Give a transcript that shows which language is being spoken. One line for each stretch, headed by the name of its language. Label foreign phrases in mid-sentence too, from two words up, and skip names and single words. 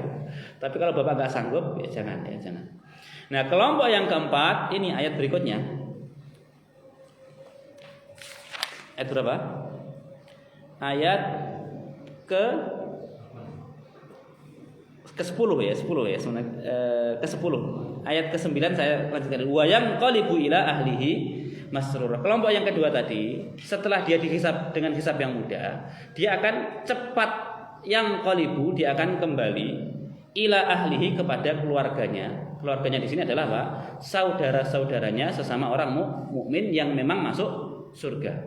Indonesian: Tapi kalau Bapak nggak sanggup, ya jangan. Nah, kelompok yang keempat, ini ayat berikutnya. Ayat berapa? Ayat ke-10 ya, 10 ya, ke-10. Ayat ke-9 saya lanjutkan.
Arabic: وينقلب إلى أهله مسرورا.
Indonesian: Kelompok yang kedua tadi, setelah dia dihisab dengan hisab yang mudah, dia akan cepat yang qalibu, dia akan kembali
Arabic: إلى أهله,
Indonesian: kepada keluarganya. Keluarganya di sini adalah apa? Saudara-saudaranya sesama orang mukmin yang memang masuk surga.